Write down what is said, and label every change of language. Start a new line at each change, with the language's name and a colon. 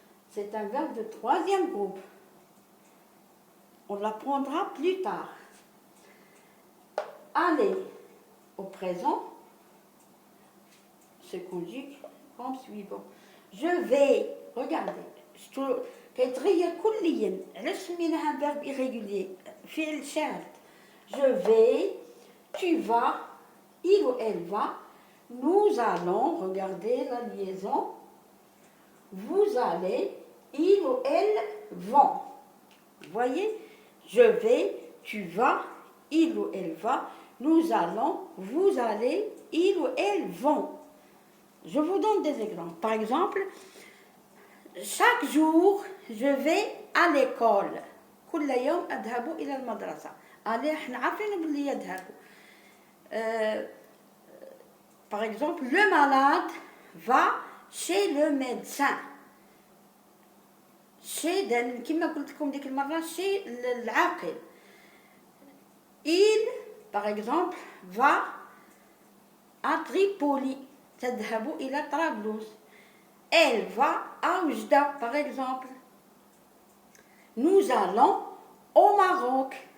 French: C'est un verbe de troisième groupe. On l'apprendra plus tard. Aller au présent se conjugue comme suivant. Je vais, regardez,
Arabic: كيتغير كليا. علاش سميناها
French: un verbe irrégulier
Arabic: فعل شارد.
French: Je vais, tu vas, il ou elle va, nous allons, regardez la liaison, vous allez, il ou elle vont. Vous voyez, je vais, tu vas, il ou elle va, nous allons, vous allez, il ou elle vont. Je vous donne des exemples. Par exemple, chaque jour, je vais à l'école.
Arabic: كل يوم أذهب إلى المدرسة.
French: Allez,
Arabic: احنا عارفين باللي يذهبوا.
French: Par exemple, le malade va chez le médecin.
Arabic: Chez, كما قلت لكم ديك المرة, chez العاقل.
French: Il, par exemple, va à Tripoli.
Arabic: تذهب إلى طرابلس.
French: Elle va à Oujda, par exemple. Nous allons au Maroc.